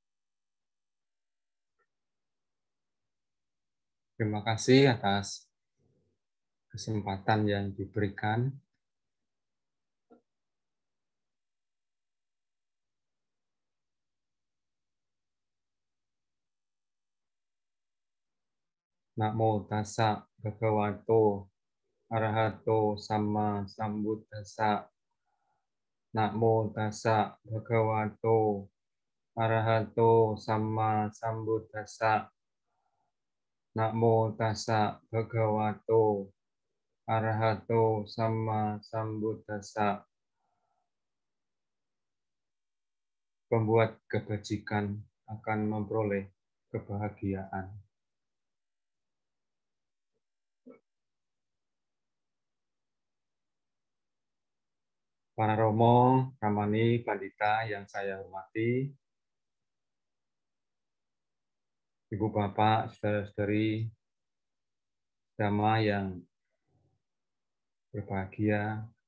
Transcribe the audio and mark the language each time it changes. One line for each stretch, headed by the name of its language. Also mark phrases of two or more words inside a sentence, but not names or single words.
Indonesian: Terima kasih atas kesempatan yang diberikan.
Pali: Namo tassa bhagavato arahato sama sambuddhassa. Namo tassa bhagavato arahato sama sambuddhassa. Namo tassa bhagavato arahato sama sambuddhassa.
Indonesian: Pembuat kebajikan akan memperoleh kebahagiaan. Para Romo, Ramani, Pandita yang saya hormati, Ibu Bapak, Saudara-saudari, Dhamma yang berbahagia.